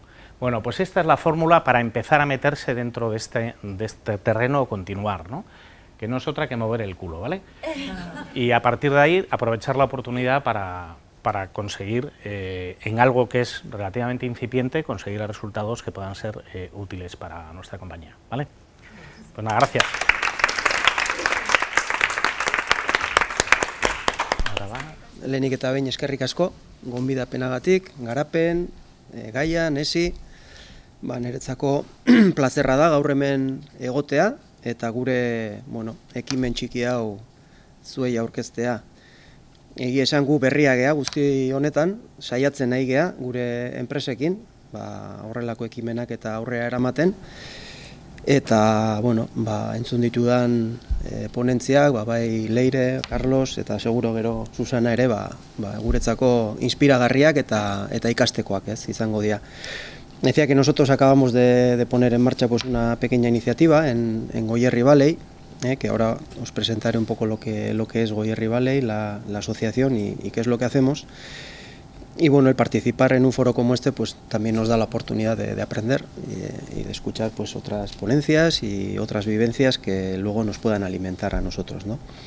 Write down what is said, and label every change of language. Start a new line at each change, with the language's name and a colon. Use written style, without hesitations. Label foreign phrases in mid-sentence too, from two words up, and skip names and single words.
Spanish: Bueno, pues esta es la fórmula para empezar a meterse dentro de este terreno o continuar, ¿no? Que no es otra que mover el culo, ¿vale? Y a partir de ahí aprovechar la oportunidad para conseguir, en algo que es relativamente incipiente, conseguir resultados que puedan ser útiles para nuestra compañía, ¿vale? Pues nada, gracias.
Basque: Lehenik eta behin eskerrik asko, gonbidapenagatik, garapen, Gaia, Nesi, niretzako plazerra da gaur hemen egotea eta gure, ekimen txiki hau zuei aurkeztea. Egia esan gu berria gea guzti honetan, saiatzen nahi gea gure enpresekin, horrelako ekimenak eta aurrera eramaten. Eta, entzun ditudan ponentziak, bai Leire, Carlos eta seguro gero Susana ere, guretzako inspiragarriak eta ikastekoak izango dira.
Spanish: Decía que nosotros acabamos de poner en marcha pues una pequeña iniciativa en Goierri Valley, que ahora os presentaré un poco lo que es Goierri Valley, la asociación y qué es lo que hacemos. Y bueno, el participar en un foro como este pues también nos da la oportunidad de aprender y de escuchar pues otras ponencias y otras vivencias que luego nos puedan alimentar a nosotros, ¿no?